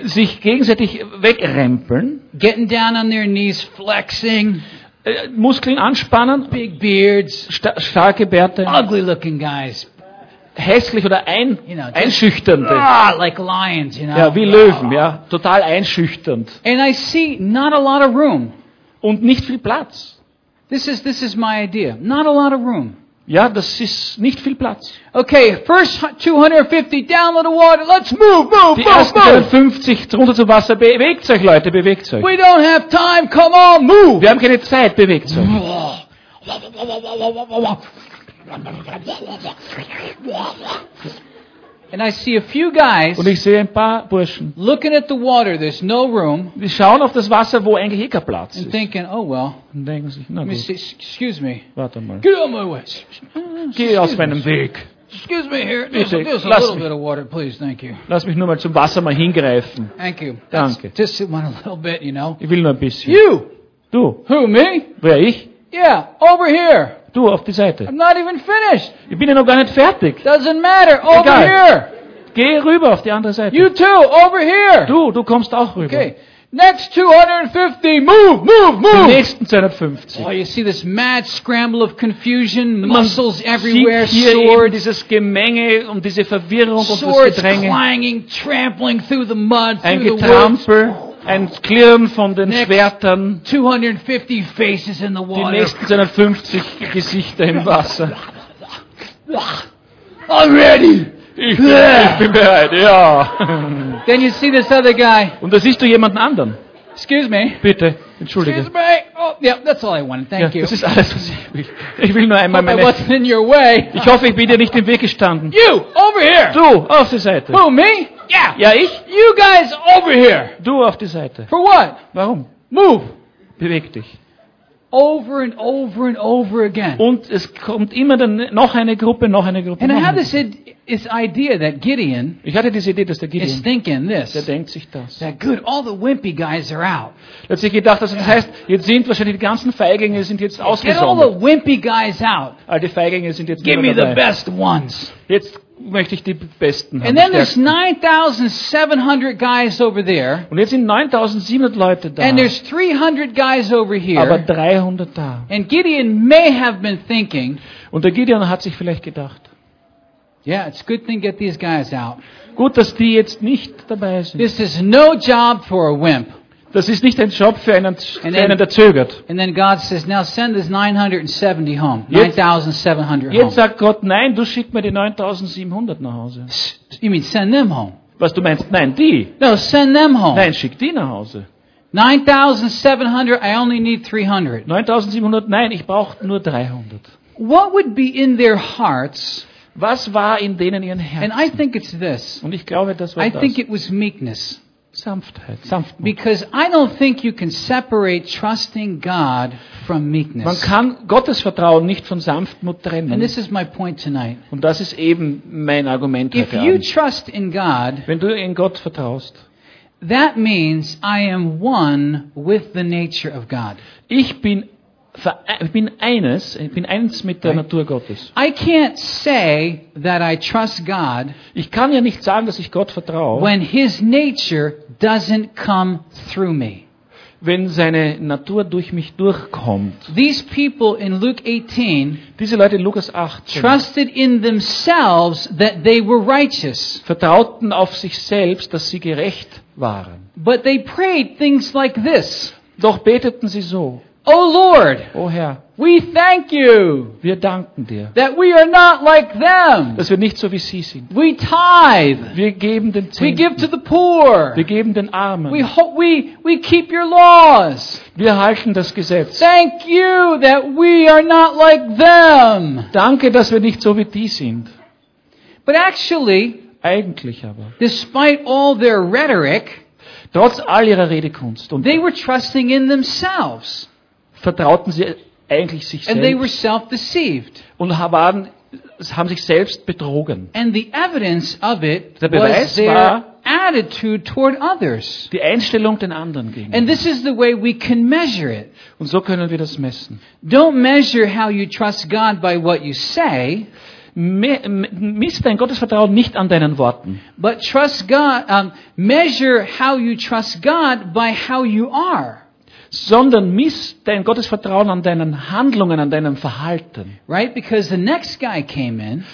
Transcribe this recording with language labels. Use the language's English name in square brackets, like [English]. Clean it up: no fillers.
[German] Sich gegenseitig wegrempeln. [English] Getting down on their knees, flexing. [German] Muskeln anspannen. [English] Big beards. [German] Starke Bärte. [English] Ugly looking guys. [German] Hässlich oder einschüchternd. [English] Like lions, you know. [German] Ja, wie Löwen, ja, total einschüchternd. [English] And I see not a lot of room. [German] Und nicht viel Platz. [English] This is my idea. Not a lot of room. [German] Ja, das ist nicht viel Platz. [English] Okay, first 250 down to the water. Let's move. [German] Die ersten 250 runter zum Wasser. Bewegt euch, Leute, bewegt euch. [English] We don't have time. Come on, move. [German] Wir haben keine Zeit. Bewegt euch. [English] And I see a few guys. [German] Und ich sehe ein paar Burschen. [English] Looking at the water, there's no room. [German] Die schauen auf das Wasser, wo eigentlich kein Platz ist. [English] And thinking, oh well. [German] Und denken sich, na gut. [English] Excuse me. [German] Warte mal. [English] Get out of my way. [German] Geh aus meinem Weg. [English] Excuse me here. There's a little bit of water, please. Thank you. [German] Lass mich nur mal zum Wasser mal hingreifen. [English] Thank you. [German] Danke. [English] Just want a little bit, you know. [German] Ich will nur ein bisschen. [English] You. [German] Du. [English] Who, me? [German] Wer, ich? [English] Yeah, over here. [German] Du, auf die Seite. [English] I'm not even finished. [German] Ich bin ja noch gar nicht fertig. [English] Doesn't matter. Over [German] egal. [English] Here. [German] Geh rüber auf die andere Seite. [English] You too. Over here. [German] Du kommst auch rüber. [English] Okay. Next 250. Move. [German] Die nächsten 250. [English] Oh, you see this mad scramble of confusion, muscles everywhere, [German] hier [English] swords. [German] Hier eben dieses Gemenge und diese Verwirrung und [English] swords [German] das Gedränge. [English] Swords clanging, trampling through the mud, [German] ein [English] through [German] Getrampel. [English] The woods. [German] Ein Klirren von den [English] next [German] Schwertern. [English] 250 faces in the water. [German] Die nächsten 250 Gesichter im Wasser. [English] I'm ready. [German] Ich bin bereit, ja. [English] Then you see this other guy. [German] Und da siehst du jemanden anderen. [English] Excuse me. [German] Bitte, entschuldige. [English] Excuse me. Oh, yeah, that's all I wanted. Thank [German] ja, [English] you. [German] Das ist alles, was ich will. Ich will nur einmal meine... [English] I wasn't in your way. [German] Ich hoffe, ich bin dir nicht im Weg gestanden. [English] You, over here. [German] Du, auf die Seite. [English] Who, me? Yeah. [German] Ja, ich. [English] You guys over here. [German] Du auf die Seite. [English] For what? [German] Warum? [English] Move. [German] Beweg dich. [English] over and over and over again. [German] Und es kommt immer dann noch eine Gruppe, noch eine Gruppe. [English] And I had this idea that Gideon, [German] ich hatte diese Idee, dass der Gideon [English] is thinking this. [German] Der denkt sich das. [English] That good, all the wimpy guys are out. [German] Hat sich gedacht, also das heißt, jetzt sind wahrscheinlich die ganzen Feiglinge sind jetzt ausgesondert. [English] Get all the wimpy guys out. [German] All die Feiglinge sind jetzt [English] give [German] dabei. [English] Me the best ones. [German] Jetzt möchte ich die besten haben. [English] And then there's 9,700 guys over there. [German] Und jetzt sind 9,700 Leute da. [English] And there's 300 guys over here. [German] Aber 300 da. [English] And Gideon may have been thinking. [German] Und der Gideon hat sich vielleicht gedacht. [English] Yeah, it's a good thing to get these guys out. [German] Gut, dass die jetzt nicht dabei sind. [English] This is no job for a wimp. [German] Das ist nicht ein Job für einen, der zögert. [English] And then God says, now send this 970 home. [German] 9,700 jetzt sagt Gott, nein, du schick mir die 9,700 nach Hause. [English] You mean send them home. [German] Was du meinst, nein, die. [English] No, send them home. [German] Nein, schick die nach Hause. [English] 9,700, I only need 300. [German] 9,700, nein, ich brauche nur 300. [English] What would be in their hearts? [German] Was war in denen ihren Herzen? [English] And I think it's this. [German] Und ich glaube, das war [English] I think it was meekness. [German] Sanftheit, Sanftmut. [English] Because I don't think you can separate trusting God from meekness. [German] Man kann Gottes Vertrauen nicht von Sanftmut trennen. [English] And this is my point tonight. [German] Und das ist eben mein Argument heute Abend. [English] If you trust in God, [German] wenn du in Gott vertraust, [English] that means I am one with the nature of God. [German] Ich bin eins mit der Natur Gottes. [English] I can't say that I trust God. [German] Ich kann ja nicht sagen, dass ich Gott vertraue. [English] When his nature doesn't come through me. [German] Wenn seine Natur durch mich durchkommt. [English] These people in Luke 18, [German] diese Leute in Lukas 18 [English] trusted in themselves that they were righteous. [German] Vertrauten auf sich selbst, dass sie gerecht waren. [English] But they prayed things like this. [German] Doch beteten sie so. [English] Oh Lord, [German] oh Herr, [English] we thank you. [German] Wir danken dir. [English] That we are not like them. [German] Dass wir nicht so wie sie sind. [English] We tithe. [German] Wir geben den Zehnten. [English] We give to the poor. [German] Wir geben den Armen. [English] We keep your laws. [German] Wir halten das Gesetz. [English] Thank you that we are not like them. [German] Danke, dass wir nicht so wie die sind. [English] But actually, [German] eigentlich aber, [English] despite all their rhetoric, [German] trotz all ihrer Redekunst, und [English] they were trusting in themselves. [German] Vertrauten sie eigentlich sich selbst. [English] And they were self-deceived. [German] Und haben sich selbst betrogen. [English] And the evidence of it [German] der Beweis [English] was their attitude toward others. [German] Die Einstellung den anderen gegenüber. [English] And this is the way we can measure it. [German] Und so können wir das messen. [English] Don't measure how you trust God by what you say. [German] Miss dein Gottesvertrauen nicht an deinen Worten. [English] But trust God, measure how you trust God by how you are. [German] Sondern miss dein Gottesvertrauen an deinen Handlungen, an deinem Verhalten. [English] Right, because the next guy came in.